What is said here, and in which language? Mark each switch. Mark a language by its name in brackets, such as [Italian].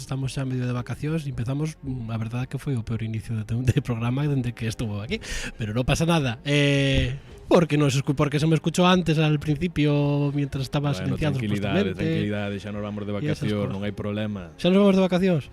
[Galician] Estamos xa medio de vacacións. E empezamos, a verdade que foi o peor inicio de programa dende que estuvo aquí. Pero non pasa nada. [Spanish] Porque se me escuchó antes al principio mientras estaba silenciado supuestamente. [Galician] Tranquilidade, xa nos vamos de vacacións, non hai problema. Xa nos vamos de vacacións?